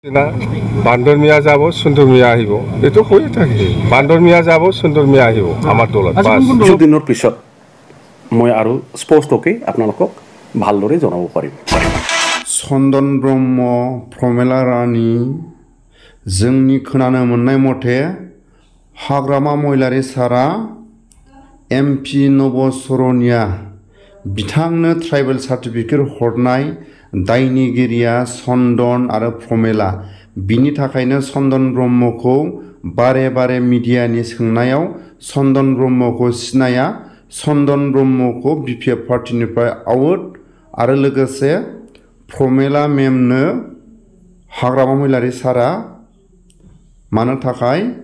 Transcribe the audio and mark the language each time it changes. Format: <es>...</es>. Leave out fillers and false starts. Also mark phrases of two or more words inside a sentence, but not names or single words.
<as>বান্দর মিয়া যাব সুন্দর মিয়া আহিব এইটো কৈয়ে থাকে বান্দর মিয়া যাব সুন্দর মিয়া আহিব আমাৰ দলত কিছুদিনৰ পিছত মই আৰু স্পষ্টকৈ আপোনালোকক ভালদৰে জনাব পাৰিম</as> <brx>चन्दन ब्रह्म प्रमेला रानी जोंनि खोनानो मोननाय मथे हाग्रामा महिलारि सारा एमपि नब सरनिया बिथांनो</brx> <en>tribal certificate</en> <brx>हरनाय दायनिगिरिया चन्दन आरो प्रमेला बिनि थाखायनो चन्दन ब्रह्मखौ बारे बारे मिडियानि सोंनायाव चन्दन ब्रह्मखौ सिनाया चन्दन ब्रह्मखौ बिपिएफ पार्टिनिफ्राय आउट आरो लोगोसे प्रमेला मेमनो हाग्रामा महिलारि सारा मानो थाखाय</brx>